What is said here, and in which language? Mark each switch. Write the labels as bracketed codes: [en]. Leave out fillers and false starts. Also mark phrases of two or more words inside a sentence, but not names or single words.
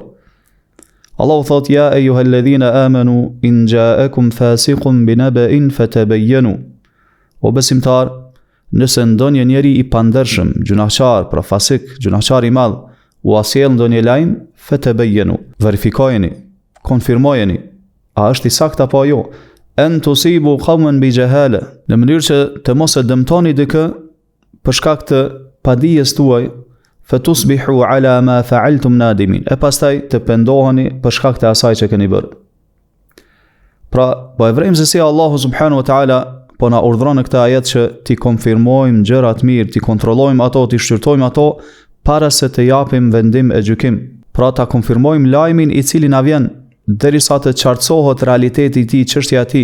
[sq] Allahu thot: [ar] "يا أيها الذين آمنوا إن جاءكم فاسق بنبإ فتبينوا." [sq] O besimtar, nëse ndonjë njeri i pandershëm, gjunaqar, pra fasik, gjunaqar i madh, u asjell ndonjë lajm, fatabayyanu, verifikojeni, konfirmojeni, a është i saktë apo jo? [ar] أن تصيبوا قوما بجهالة, [sq] në mënyrë që të mos e dëmtoni dikë për shkak të padijes tuaj, [ar] فتصبحوا على ما فعلتم نادمين, [sq] e pastaj të pendoheni për shkak të asaj që keni bërë. Pra, po e vrejmë se si Allahu [ar] سبحانه وتعالى [sq] po na urdhron në këtë ajet që ti konfirmojmë gjërat mirë, ti kontrollojmë ato, ti shqyrtojmë ato para se të japim vendim e gjykim. Pra ta konfirmojmë lajmin i cili na vjen derisa të qartësohet realiteti i tij, çështja e tij.